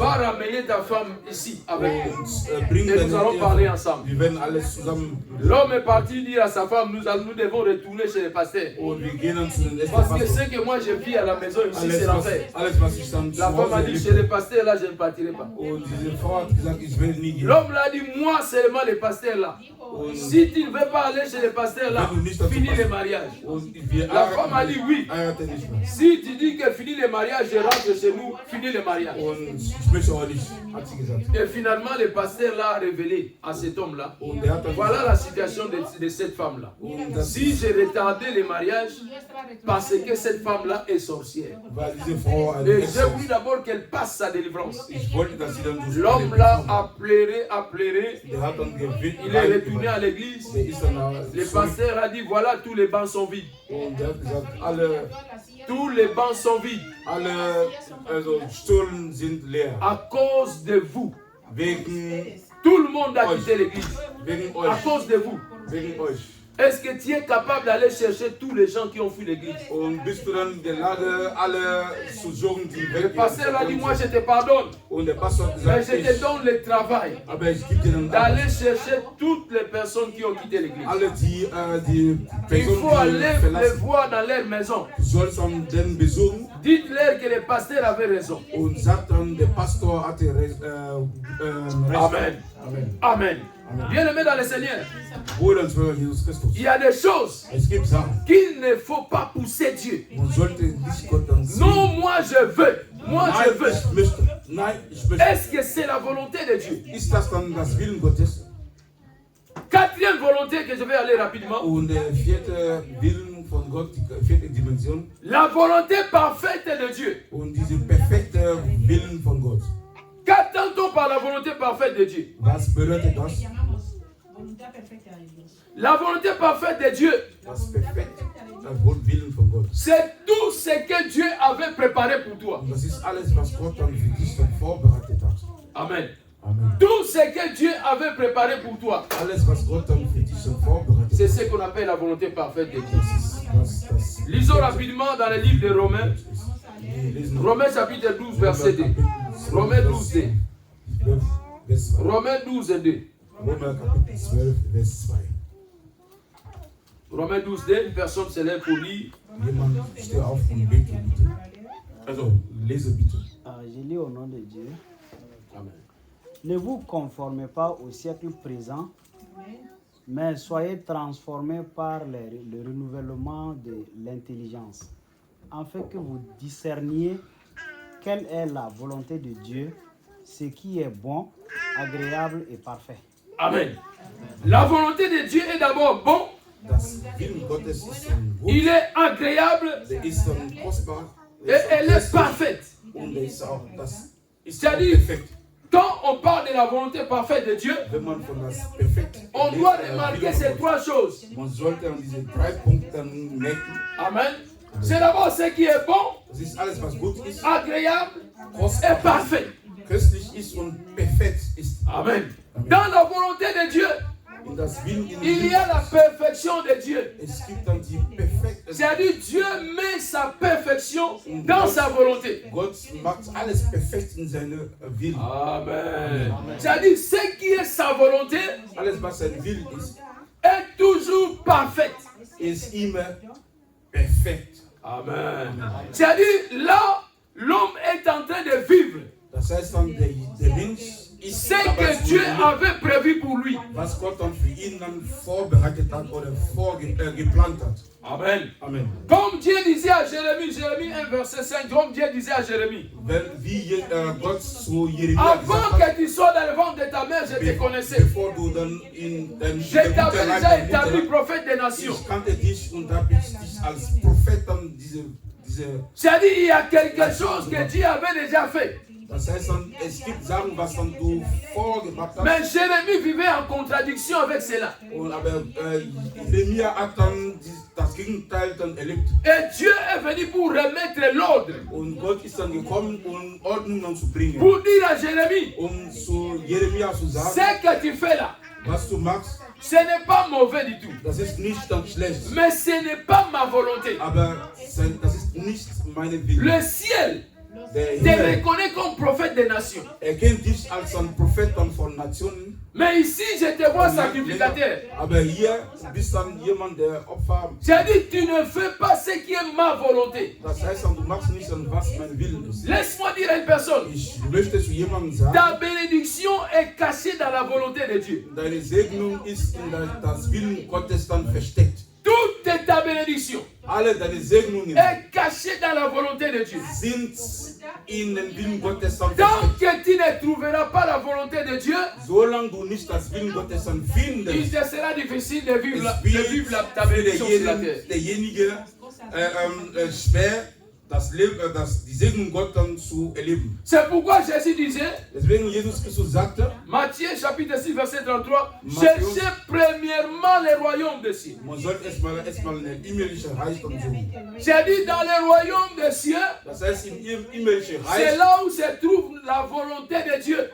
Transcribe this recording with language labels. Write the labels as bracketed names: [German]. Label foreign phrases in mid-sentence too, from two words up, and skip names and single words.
[French] va sage, ramener ta femme ici avec toi. [German] und bring [French] Et [German] deine [French] nous allons parler [German] Ehe. [French] ensemble. [German] Wir werden alles zusammen. [French] L'homme est parti dire à sa femme, nous devons retourner chez le pasteur. [German] Und wir gehen dann zu den ersten [French] Parce que [German] Pastor. [French] ce que moi je vis à la maison ici, c'est l'enfer. [German] Alles, was ich dann zu [French] La femme a [German] Hause [French] dit, chez [German] erlebe. [French] le pasteur là, je ne partirai pas. [German] Und diese Frau hat gesagt, ich will nie gehen. [French] L'homme l'a dit, moi seulement le pasteur là. [German] Und [French] Si tu ne veux pas aller chez le pasteur là, finis le mariage. [German] Und wir [French] La femme a dit oui. [German] heiraten nicht mehr. [French] Si tu dis que finis le mariage, je rentre chez nous, finis le mariage. [German] Und ich möchte auch nicht, hat sie gesagt. [French] Et finalement, le pasteur l'a révélé à cet homme-là. [German] Und der hat dann [French] Voilà la situation de cette femme-là. [German] Und das [French] Si j'ai retardé le mariage, parce que cette femme-là est sorcière. [German] weil diese Frau eine [French] Et [German] Hexe [French] j'ai voulu [German] ist. [French] d'abord qu'elle passe sa délivrance. [German] Ich wollte, dass sie dann so [French] L'homme là a pleuré. [German] Der hat dann [French] Il est retourné à l'église. [German] Der ist dann [French] Le pasteur a dit, voilà, tous les bancs sont vides. [German] Und der hat gesagt, [French] Tous les bancs sont vides [German] also Stühlen sind leer. [French] à cause de vous. [German] Wegen [French] Tout le monde a quitté l'église [German] wegen [French] à [German] euch. [French] cause de vous. [German] Wegen euch. [French] Est-ce que tu es capable d'aller chercher tous les gens qui ont fui l'église? [German] Und bist du dann in der Lage, alle zu suchen, die [French] Le [German] weg [French] pasteur a dit, moi je te pardonne, [German] Und der Pastor hat [French] mais [German] gesagt, [French] je te donne le travail [German] aber ich gebe dir dann [French] d'aller chercher toutes les personnes qui ont quitté l'église. [German] alle die [French] Il [German] Personen, [French] faut aller [German] die [French] les [German] verlassen. [French] voir dans leur maison. [German] Du sollst dann den besuchen [French] Dites-leur que le pasteur avait raison. [German] und sagt dann, der Pastor hatte recht. Amen. Amen. Amen. [French] Bien-aimés dans le Seigneur, [German] Bruder und Schwester Jesus Christus. [French] il y a des choses [German] Es gibt Sachen, [French] qu'il ne faut pas pousser Dieu. [German] man sollte nicht Gott dann sehen. [French] Non, moi je veux. Moi je [German] Nein, [French] veux. [German] ich möchte. Nein, ich möchte. [French] Est-ce que c'est la volonté de Dieu? [German] Ist das dann das Willen Gottes? [French] Quatrième volonté que je vais aller rapidement. [German] Und der vierte Willen von Gott, die vierte Dimension. [French] La volonté parfaite de Dieu. [German] Und diese perfekte Willen von Gott. [French] Qu'attend-on par la volonté parfaite de Dieu? [German] Was bedeutet das? [French] La volonté parfaite de Dieu, [German] Das perfekte Willen von Gott. [French] c'est tout ce que Dieu avait préparé pour toi. [German] Und das ist alles, was Gott dann für dich dann vorbereitet hat. Amen. Amen. [French] Tout ce que Dieu avait préparé pour toi, [German] Alles, was Gott dann für dich dann vorbereitet [French] c'est [German] hat. [French] ce qu'on appelle la volonté parfaite de Dieu. [German] Das [French] Lisons rapidement dans le livre de Romains. [German] lesen [French] Romains chapitre 12, verset 2. Romains 12, 2. [German] 12, Vers 2. [French] Romains 12, 2. [German] Römer Kapitel 12, Vers 2. [French] Romains 12, 2. Une personne se lève pour lire. [German] Jemand, steh auf und bete bitte. Also, lese bitte. [French] Je lis au nom de Dieu. Amen. Ne vous conformez pas au siècle présent, mais soyez transformés par le renouvellement de l'intelligence, afin que vous discerniez quelle est la volonté de Dieu, ce qui est bon, agréable et parfait. Amen. La volonté de Dieu est d'abord bon, [German] Das Willen Gottes ist gut, [French] il est agréable [German] der ist dann kostbar, [French] et elle est parfaite. [German] und der ist auch, das ist [French] C'est-à-dire, [German] auch perfekt. [French] quand on parle de la volonté parfaite de Dieu, [German] Wenn man von das perfekt [French] on doit remarquer ces trois choses. [German] man sollte an diese 3 Punkte merken. Amen. [French] C'est d'abord ce qui est bon, [German] Das ist alles, was gut ist, [French] agréable et [German] kostbar, [French] parfait. [German] köstlich ist und perfekt ist. [French] Amen. Dans la volonté de Dieu, [German] In das Willen in [French] il y a la perfection de Dieu. [German] es gibt dann die perfekte. [French] C'est-à-dire Dieu met sa perfection dans sa volonté. [German] Gott macht alles perfekt in seine Willen. Amen. [French] C'est-à-dire ce qui est sa volonté [German] Alles, was sein Willen ist, [French] est toujours parfait. [German] ist immer perfekt. Amen. [French] C'est-à-dire là, l'homme est en train de vivre [German] Das heißt dann, der Mensch ist [French] ce que Dieu avait prévu pour lui. [German] was Gott dann für ihn dann vorbereitet hat oder geplant hat. Amen. Amen. [French] Comme Dieu disait à Jérémie, Jérémie 1 verset 5, comme Dieu disait à Jérémie, [German] Wie Gott zu Jeremia gesagt [French] avant [German] hat, [French] que tu sois dans le ventre de ta mère, je te connaissais. [German] bevor du dann in dein [French] Je t'avais déjà établi prophète des nations. [German] ich kannte dich und habe ich dich als Prophet dann diese [French] C'est-à-dire il y a quelque chose que Dieu avait déjà fait. [German] das heißt dann, es gibt Sachen, was dann du vorgebracht hast. [French] Mais Jérémie vivait en contradiction avec cela. [German] Und aber Jeremia hat dann das Gegenteil dann erlebt. [French] Et Dieu est venu pour remettre l'ordre. [German] Und Gott ist dann gekommen, um Ordnung dann zu bringen. [French] Pour dire à Jérémie, [German] Um zu Jeremia zu sagen, [French] ce que tu fais là, [German] was du machst, [French] ce n'est pas mauvais du tout. [German] das ist nicht dann schlecht. [French] Mais ce n'est pas ma volonté. [German] Aber das ist nicht meine Wille. [French] Le ciel [German] Der [French] te [German] Himmel [French] reconnaît comme prophète des nations. [German] erkennt dich als ein Prophet dann von Nationen. [French] Mais ici, je te vois sacrificateur. [German] Aber hier bist dann jemand, der Opfer. [French] J'ai dit, tu ne fais pas ce qui est ma volonté. [German] Das heißt dann, du machst nicht dann, was mein Willen ist. [French] Laisse-moi dire à une personne, [German] Ich möchte zu jemandem sagen, [French] ta bénédiction est cachée dans la volonté de Dieu. [German] deine Segnung ist in das Willen Gottes dann versteckt. [French] Toute ta bénédiction [German] Alle deine Segnungen [French] est cachée dans la volonté de Dieu. [German] sind in den Willen Gottes dann [French] Tant [German] versteckt. [French] que tu ne trouveras pas la volonté de Dieu, [German] Solange du nicht das Willen Gottes dann [French] il [German] findest, [French] te sera difficile de vivre, [German] es [French] ta [German] wird [French] bénédiction sur la terre. [German] derjenige schwer, die Segnung Gottes zu erleben. [French] C'est pourquoi Jésus disait, [German] Deswegen Jesus Christus sagte, [French] Matthieu chapitre 6 verset 33, Matthieu. cherchez premièrement le royaume des cieux. [German] man sollte erstmal ein himmlisches Reich dann suchen. [French] J'ai dit dans le royaume des cieux, [German] Das heißt, im himmlischen [French] c'est [German] Reich, [French] là où se trouve la volonté de Dieu.